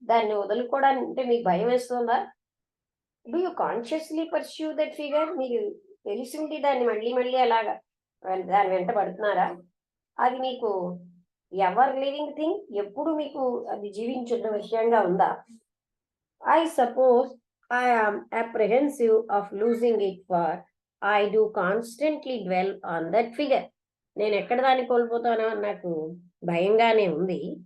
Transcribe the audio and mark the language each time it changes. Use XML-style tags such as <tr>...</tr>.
<te>దాన్ని వదులుకోవడానికి మీకు భయం వేస్తుందా?</te> <en>Do you consciously pursue that figure?</en> <te>మీకు తెలిసింది దాన్ని మళ్ళీ మళ్ళీ అలాగా దాని వెంట పడుతున్నారా? అది మీకు</te> <en>ever living thing,</en> <te>ఎప్పుడు మీకు అది జీవించున్న విషయంగా ఉందా?</te> <en>I suppose I am apprehensive of losing it, for I do constantly dwell on that figure.</en> <te>నేను ఎక్కడ దాన్ని కోల్పోతానో నాకు భయంగానే ఉంది.</te>